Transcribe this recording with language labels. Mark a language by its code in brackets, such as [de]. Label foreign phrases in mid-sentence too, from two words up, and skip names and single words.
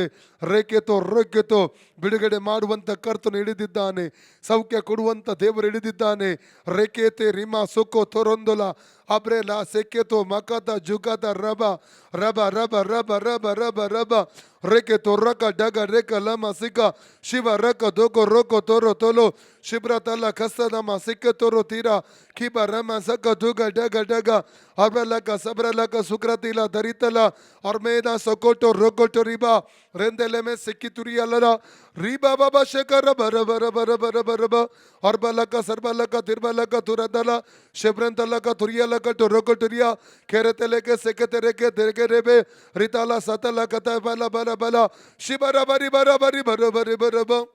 [kn] ರೇಖೆತೋ ಬಿಡುಗಡೆ ಮಾಡುವಂಥ ಕರ್ತನು ಇಳಿದಿದ್ದಾನೆ, ಸೌಖ್ಯ ಕೊಡುವಂಥ ದೇವರು ಇಳಿದಿದ್ದಾನೆ. ರೇಖೆತೆ ರಿಮಾ ಸೊಕ್ಕೋ ತೊರೊಂದೊಲ ಅಬ್ರೆಲ ಸೆಕೆತೋ ಮಕತ ಜುಗತ ರಬ ರಬ ರಬ ರಬ ರಬ ರಬ ರಬ ರೇಖೆತೋ ರಕ ಡಗ ರೇಖ ಲಮ ಸಿಕ ಶಿವ ರಕ ದೋಕೋ ರೋಕೋ ತೋರೋ ತೋಲೋ ಶಿಬ್ರ ತಲ ಕಸ್ತದಮ ಸಿಕ್ಕ ತೋರೋ ತೀರ ಕಿಬ ರಮ ಸಕ ದುಗ ಡಗ ಡಗ ಅಬ್ರಲಕ ಸಬ್ರಲಕ ಸುಕ್ರತಿಲ ದರಿತಲ ಅರ್ಮೇದ ಸೊಕೋಟೋ ರೋಕೋಟೋ ರಿಬಾ ರೆಂದೆಲೆ ಮೇ ಸಿಕ್ಕಿ ತುರಿಯಲ್ಲ ರೀಬಾ ಬಾಬಾ ಶೇಖರ ಬರ ಬರ ಬರ ಬರ ಬರ ಬ ಅರ್ಬಲಕ ಸರ್ಬಲಕ ತಿರ್ಬಲಕ ತುರದಲ ಶೆಬ್ರಂತಲಕ ತುರಿಯಲಕ ಟೊರೊಕೊಟುರಿಯ ಕೆರೆತೆಲೆಕೆ ಸೆಕೆತೆರೆಕೆ ತೆರೆಗೆರೆಬೆ ರಿತಾಲ ಸತಲ ಕತ ಬಲ ಬಲ ಬಲ ಶಿಬರ ಬರಿ ಬರ ಬರಿ ಬರ ಬರಿ ಬರ ಬ